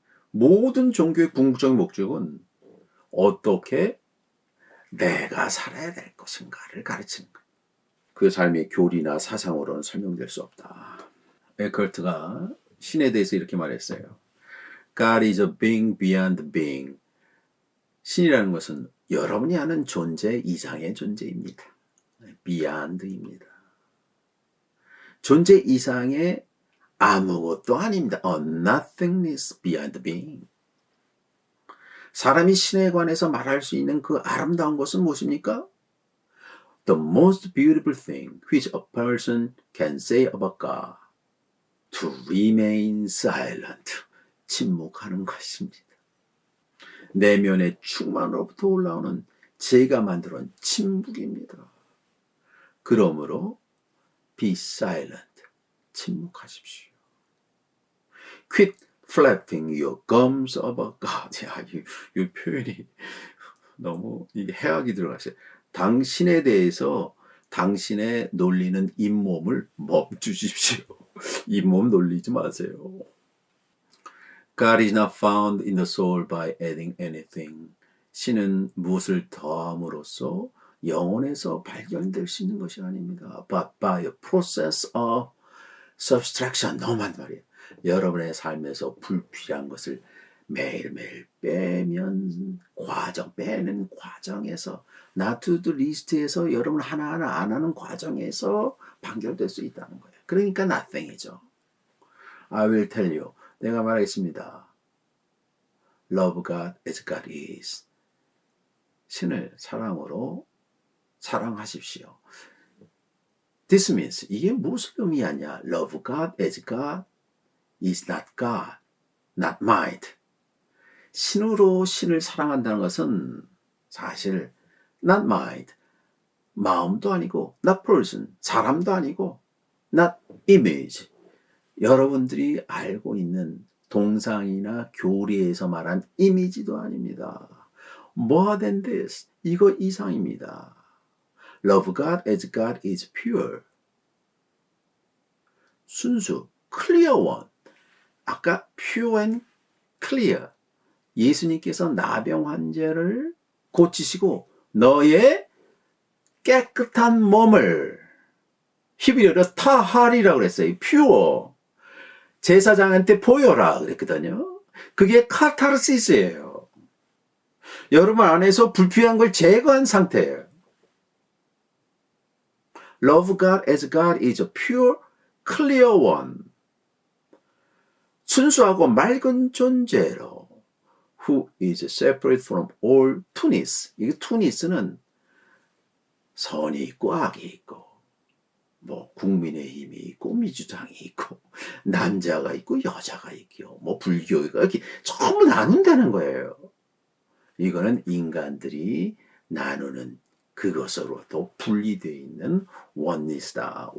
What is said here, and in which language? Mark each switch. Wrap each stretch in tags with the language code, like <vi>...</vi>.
<ko>모든 종교의 궁극적인 목적은 어떻게 내가 살아야 될 것인가를 가르치는 거예요. 그 삶의 교리나 사상으로는 설명될 수 없다. 에크할트가 신에 대해서 이렇게 말했어요.</ko> <en>God is a being beyond being.</en> <ko>신이라는 것은 여러분이 아는 존재 이상의 존재입니다. beyond입니다. 존재 이상의 아무것도 아닙니다.</ko> <en>A nothingness beyond being.</en> <ko>사람이 신에 관해서 말할 수 있는 그 아름다운 것은 무엇입니까?</ko> <en>The most beautiful thing which a person can say about God, to remain silent.</en> <ko>침묵하는 것입니다. 내면의 충만으로부터 올라오는 제가 만들어온 침묵입니다. 그러므로</ko> <en>be silent.</en> <ko>침묵하십시오.</ko> <en>Quit flapping your gums about God.</en> <ko>야, 이 표현이 너무 해악이 들어갔어요. 당신에 대해서 당신의 놀리는 잇몸을 멈추십시오. 잇몸 놀리지 마세요.</ko> <en>God is not found in the soul by adding anything.</en> <ko>신은 무엇을 더함으로써 영혼에서 발견될 수 있는 것이 아닙니다.</ko> <en>But by a process of subtraction.</en> <ko>너무 많은 말이에요. 여러분의 삶에서 불필요한 것을 매일매일 빼는 과정에서 not to do list에서 여러분 하나하나 안 하는 과정에서 판결될 수 있다는 거예요. 그러니까 nothing이죠.</ko> <en>I will tell you.</en> <ko>내가 말하겠습니다.</ko> <en>Love God as God is.</en> <ko>신을 사랑으로 사랑하십시오.</ko> <en>This means</en> <ko>이게 무슨 의미하냐?</ko> <en>Love God as God is not God, not mind.</en> <ko>신으로 신을 사랑한다는 것은 사실</ko> <en>not mind,</en> <ko>마음도 아니고</ko> <en>not person,</en> <ko>사람도 아니고</ko> <en>not image.</en> <ko>여러분들이 알고 있는 동상이나 교리에서 말한 이미지도 아닙니다.</ko> <en>More than this,</en> <ko>이거 이상입니다.</ko> <en>Love God as God is pure.</en> <ko>순수,</ko> <en>clear one. 아까 pure and clear.</en> <ko>예수님께서 나병 환자를 고치시고 너의 깨끗한 몸을 히브리어로 타하리라고 그랬어요.</ko> <en>pure.</en> <ko>제사장한테 보여라 그랬거든요. 그게 카타르시스예요. 여러분 안에서 불필요한 걸 제거한 상태예요.</ko> <en>Love God as God is a pure, clear one.</en> <ko>순수하고 맑은 존재로</ko> <en>who is separate from all 투니스.</en> <ko>이 투니스는 선이 있고 악이 있고 뭐 국민의힘이 있고 민주당이 있고 남자가 있고 여자가 있고 뭐 불교가 이렇게 전부 나눈다는 거예요. 이거는 인간들이 나누는 그것으로도 분리되어 있는 oneness다.</ko>